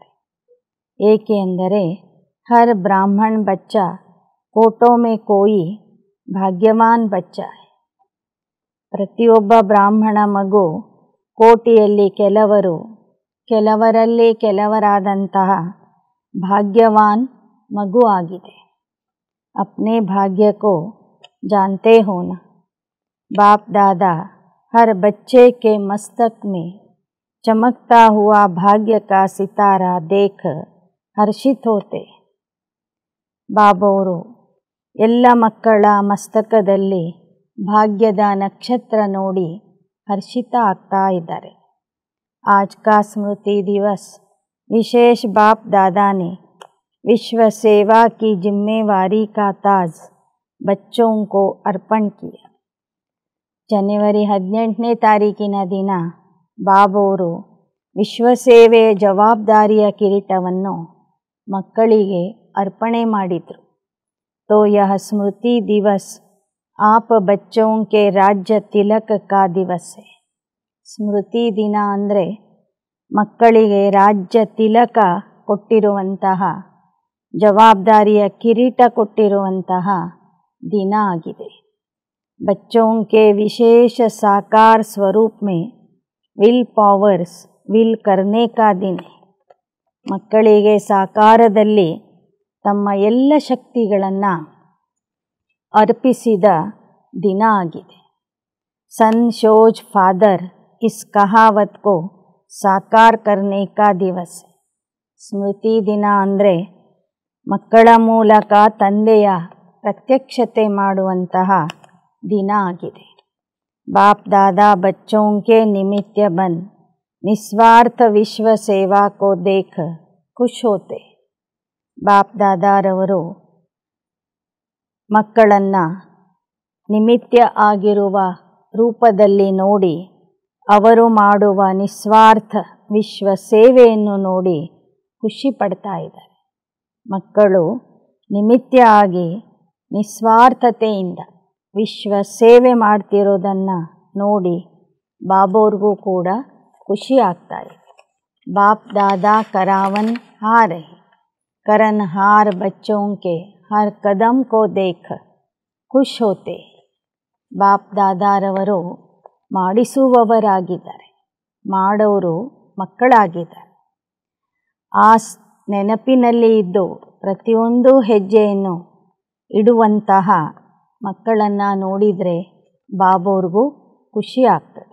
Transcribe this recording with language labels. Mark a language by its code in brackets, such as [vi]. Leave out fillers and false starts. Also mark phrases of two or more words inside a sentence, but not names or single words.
[kn] ಏಕೆ ಅಂದರೆ [hi] हर ब्राह्मण बच्चा कोटों में कोई भाग्यवान बच्चा है. [kn] ಪ್ರತಿಯೊಬ್ಬ ಬ್ರಾಹ್ಮಣ ಮಗು ಕೋಟಿಯಲ್ಲಿ ಕೆಲವರು, ಕೆಲವರಲ್ಲಿ ಕೆಲವರಾದಂತಹ ಭಾಗ್ಯವಾನ್ ಮಗು ಆಗಿದೆ. [hi] अपने भाग्य को जानते हो ना. बाप दादा हर बच्चे के मस्तक में चमकता हुआ भाग्य का सितारा देख हर्षित होते. [kn] ಬಾಬೋರು ಎಲ್ಲ ಮಕ್ಕಳ ಮಸ್ತಕದಲ್ಲಿ ಭಾಗ್ಯದ ನಕ್ಷತ್ರ ನೋಡಿ ಹರ್ಷಿತ ಆಗ್ತಾ ಇದ್ದಾರೆ. [hi] आज का स्मृति दिवस विशेष बाप दादा ने विश्व सेवा की जिम्मेवारी का ताज बच्चों को अर्पण किया. [kn] ಜನವರಿ 18ನೇ ತಾರೀಕಿನ ದಿನ ಬಾಬೋರು ವಿಶ್ವಸೇವೆಯ ಜವಾಬ್ದಾರಿಯ ಕಿರೀಟವನ್ನು ಮಕ್ಕಳಿಗೆ ಅರ್ಪಣೆ ಮಾಡಿದರು. [hi] तो यह स्मृति दिवस आप बच्चों के राज्य तिलक का दिवस है. [kn] ಸ್ಮೃತಿ ದಿನ ಅಂದರೆ ಮಕ್ಕಳಿಗೆ ರಾಜ್ಯ ತಿಲಕ ಕೊಟ್ಟಿರುವಂತಹ, ಜವಾಬ್ದಾರಿಯ ಕಿರೀಟ ಕೊಟ್ಟಿರುವಂತಹ ದಿನ ಆಗಿದೆ. [hi] बच्चों के विशेष साकार स्वरूप में [en] will powers will [hi] करने का दिन है. [kn] ಮಕ್ಕಳಿಗೆ ಸಾಕಾರದಲ್ಲಿ ತಮ್ಮ ಎಲ್ಲ ಶಕ್ತಿಗಳನ್ನು ಅರ್ಪಿಸಿದ ದಿನ ಆಗಿದೆ. [en] son shows father [hi] इस कहावत को साकार करने का दिवस है. [kn] ಸ್ಮೃತಿ ದಿನ ಅಂದರೆ ಮಕ್ಕಳ ಮೂಲಕ ತಂದೆಯ ಪ್ರತ್ಯಕ್ಷತೆ ಮಾಡುವಂತಹ ದಿನ ಆಗಿದೆ. [hi] बाप दादा बच्चों के निमित्त बन निस्वार्थ विश्व सेवा को देख खुश होते. [kn] ಬಾಪ್ ದಾದಾರವರು ಮಕ್ಕಳನ್ನು ನಿಮಿತ್ತ ಆಗಿರುವ ರೂಪದಲ್ಲಿ ನೋಡಿ, ಅವರು ಮಾಡುವ ನಿಸ್ವಾರ್ಥ ವಿಶ್ವ ಸೇವೆಯನ್ನು ನೋಡಿ ಖುಷಿ ಪಡ್ತಾ ಇದ್ದಾರೆ. ಮಕ್ಕಳು ನಿಮಿತ್ತ ಆಗಿ ನಿಸ್ವಾರ್ಥತೆಯಿಂದ ವಿಶ್ವ ಸೇವೆ ಮಾಡ್ತಿರೋದನ್ನು ನೋಡಿ ಬಾಬೋರ್ಗೂ ಕೂಡ ಖುಷಿ ಆಗ್ತಾ ಇದೆ. [hi] बाप दादा करावन हार है, करन हार बच्चों के हर कदम को देख खुश होते. [kn] ಬಾಪ್ ದಾದಾರವರು ಮಾಡಿಸುವವರಾಗಿದ್ದಾರೆ, ಮಾಡೋರು ಮಕ್ಕಳಾಗಿದ್ದಾರೆ. ಆ ನೆನಪಿನಲ್ಲಿ ಇದ್ದು ಪ್ರತಿಯೊಂದು ಹೆಜ್ಜೆಯನ್ನು ಇಡುವಂತಹ ಮಕ್ಕಳನ್ನು ನೋಡಿದರೆ ಬಾಬೋರ್ಗೂ ಖುಷಿ ಆಗ್ತದೆ.